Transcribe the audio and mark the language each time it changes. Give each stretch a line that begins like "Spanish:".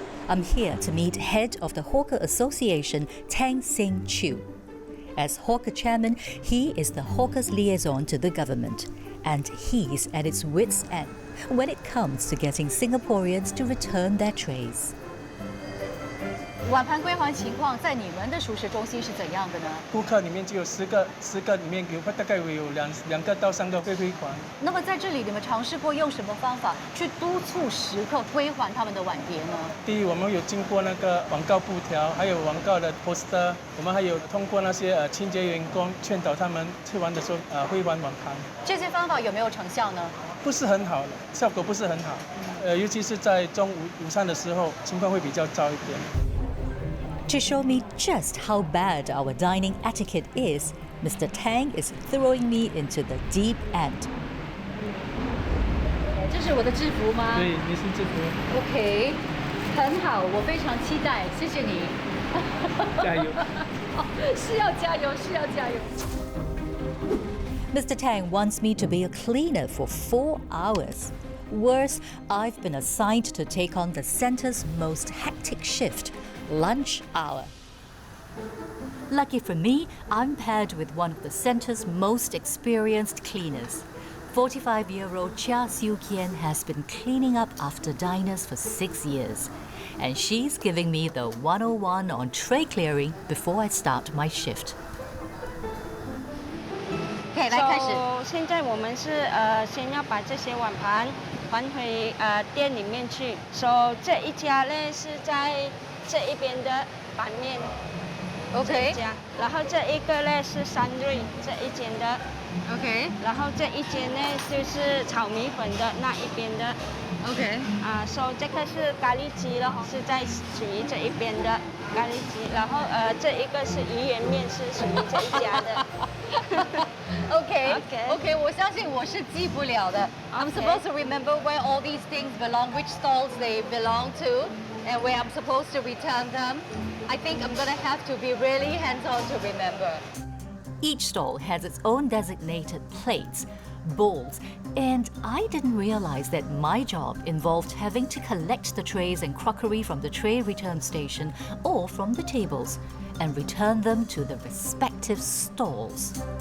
English: I'm here to meet head of the Hawker Association, Tang Sing Chew. As hawker chairman, he is the hawker's liaison to the government, and he's at its wit's end when it comes to getting Singaporeans to return their trays.
Chinese: 碗盘归还情况在你们的熟食中心是怎样的呢？顾客里面只有10个里面大概会有2个到3个会归还。那么在这里，你们尝试过用什么方法去督促食客归还他们的碗碟呢？第一，我们有经过那个广告布条，还有广告的 poster， 我们还有通过那些清洁员工劝导他们吃完的时候归还碗盘。这些方法有没有成效呢？不是很好的，效果不是很好。尤其是在中午午餐的时候，情况会比较糟一点。
English: To show me just how bad our dining etiquette is, Mr. Tang is throwing me into the deep end.
Chinese: 这是我的制服吗？对，你是制服。 OK， 很好，我非常期待，谢谢你。加油！是要加油，是要加油。
English: Mr. Tang wants me to be a cleaner for 4 hours. Worse, I've been assigned to take on the centre's most hectic shift, lunch hour. Lucky for me, I'm paired with one of the centre's most experienced cleaners. 45-year-old Chia Siu Kian has been cleaning up after diners for 6 years, and she's giving me the 101 on tray clearing before I start my shift.
Chinese: 可以来开始。现在我们是先要把这些碗盘还回店里面去。这一家呢是在这一边的板面 OK，然后这一个呢是山瑞这一间的 OK，然后这一间呢就是炒米粉的那一边的 OK，这个是咖喱鸡了，是在属于这一边的咖喱鸡，然后这一个是鱼圆面是属于这一家的。 OK， 我相信我是记不了的。
English: I'm supposed to remember where all these things belong, which stalls they belong to, and where I'm supposed to return them. I think I'm gonna have to be really hands-on to remember. Each stall has its own designated plates, bowls, and I didn't realize that my job involved having to collect the trays and crockery from the tray return station or from the tables and return them to the respective stalls.